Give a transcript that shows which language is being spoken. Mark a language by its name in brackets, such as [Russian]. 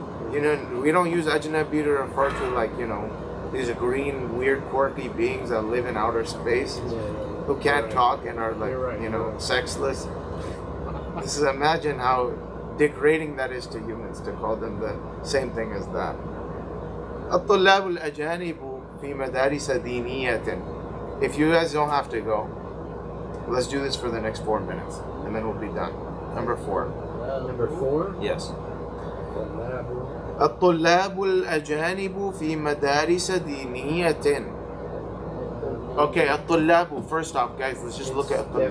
[English] We don't use ajnabi to refer to these green, weird, quirky beings that live in outer space who can't talk and are like, You're right. sexless. Imagine how degrading that is to humans to call them the same thing as that. [Arabic] الطلاب الأجانب في مدارس دينية. [English] If you guys don't have to go, let's do this for the next 4 minutes, and then we'll be done. Number 4. Number 4. Yes. [Arabic] الطلاب الأجانب في مدارس دينية. [English] Okay, الطلاب. First off, guys, let's just look at الطلاب.